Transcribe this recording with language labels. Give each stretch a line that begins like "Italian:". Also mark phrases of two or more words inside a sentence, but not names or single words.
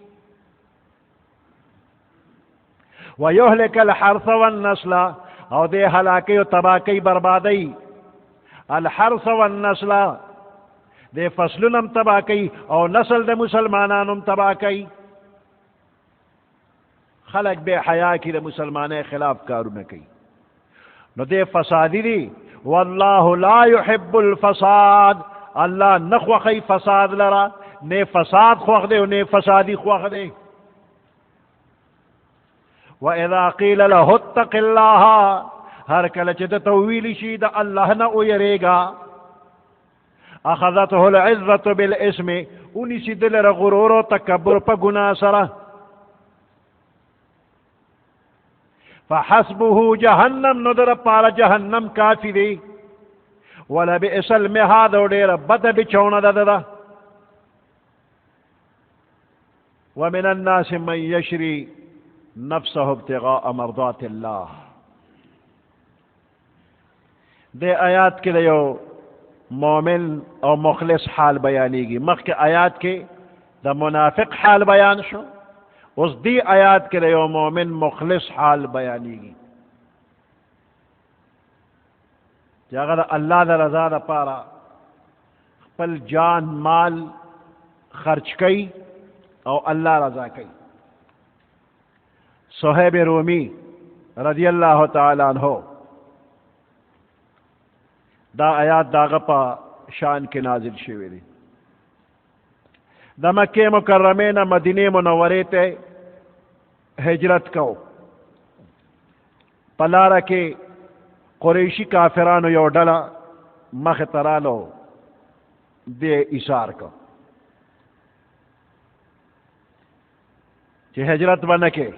Arabic: ویهلک الحرث والنسل
Pashto: او دی هلاکی او تباه کوي بربادی.
Arabic: الحرث والنسل
Pashto: دی فصلونم تباه کوي او نسل د مسلمانانم تباه کوي. خلق بے حیا کی د مسلمانۍ خلاف کارونه کوي نو دی فسادی دی.
Arabic: والله لا يحب الفساد،
Pashto: الله نه خوښوي فساد لره، نه فساد خوښ دی او نه فسادی خوښ دی.
Arabic: واذا قیل له اتق الله
Pashto: هر کله چې د تویل شي د الله نه ویریږه،
Arabic: اخذته العزة بالاسم
Pashto: ونیسي دلره غرور او تکبر په ګناه سره.
Arabic: فحسبه جهنم
Pashto: نو در پاره جهنم کافی دی.
Arabic: ولبئس المهاد
Pashto: او ډیره بده بچونه ده.
Arabic: ومن الناس من يشري نفسه ابتغاء مرضات الله.
Pashto: دې آیات کې د یو مؤمن او مخلص حال بیانېږي. مخکې آیات کې د منافق حال بیان شو، اوس دی آیات کې د یو مؤمن مخلص حال بیانېږي چې هغه د الله د رضا دپاره خپل جان مال خرچ کوي او الله رضا کوي. صہیب رومی
Arabic: رضی اللہ تعالی عنہ
Pashto: دا آیات داغه په شان کې نازل شوی دی. د مکې مکرمې نه مدینې منورې ته هجرت کو. په لاره کې قریشي کافرانو یو ډله مخې ته رالو، دې ایثار کو چې هجرت به نه کې.